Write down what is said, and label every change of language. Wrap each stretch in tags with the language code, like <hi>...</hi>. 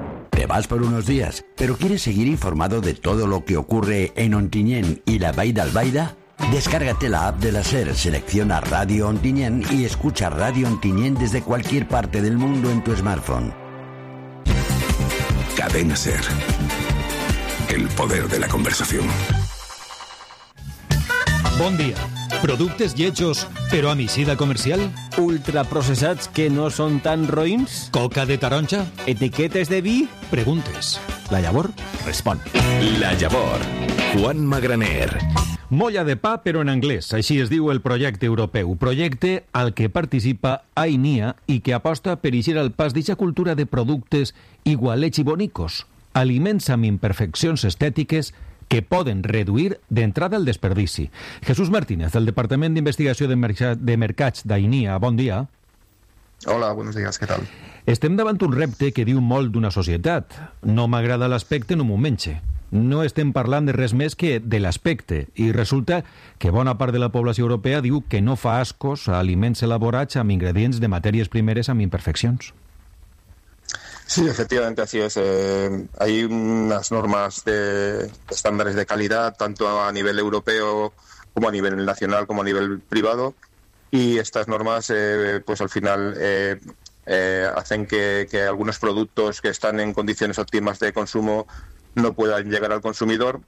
<es>Te vas por unos días, pero ¿quieres seguir informado de todo lo que ocurre en Ontinyent y la Vall d'Albaida? Descárgate la app de la SER, selecciona Radio Ontinyent y escucha Radio Ontinyent desde cualquier parte del mundo en tu smartphone. Cadena SER. El poder de la conversación.</es> <ca>Bon dia. Productes lletjos, però amb eixida comercial? Ultraprocessats que no són tan roïns? Coca de taronja? Etiquetes de vi? Preguntes. La Llavor respon. La Llavor. Juan Magraner. Molla de pa, però en anglès. Així es diu el projecte europeu. Projecte al que participa AINIA i que aposta per eixir al pas d'eixa cultura de productes igualets i bonicos. Aliments amb imperfeccions estètiques que poden reduir d'entrada el desperdici. Jesús Martínez, del Departament d'Investigació de Mercats d'AINIA. Bon dia.</ca> <es>Hola, buenos días, ¿qué tal?</es> <ca>Estem davant un repte que diu molt d'una societat. No m'agrada l'aspecte, no m'ho menge. No estem parlant de res més que de l'aspecte. I resulta que bona part de la població europea diu que no fa ascos a aliments elaborats amb ingredients de matèries primeres amb imperfeccions.</ca> <es>Sí, efectivamente, así es. Hay unas normas de estándares de calidad, tanto a nivel europeo como a nivel nacional, como a nivel privado, y estas normas, pues al final hacen que algunos productos que están en condiciones óptimas de consumo no puedan llegar al consumidor.</es>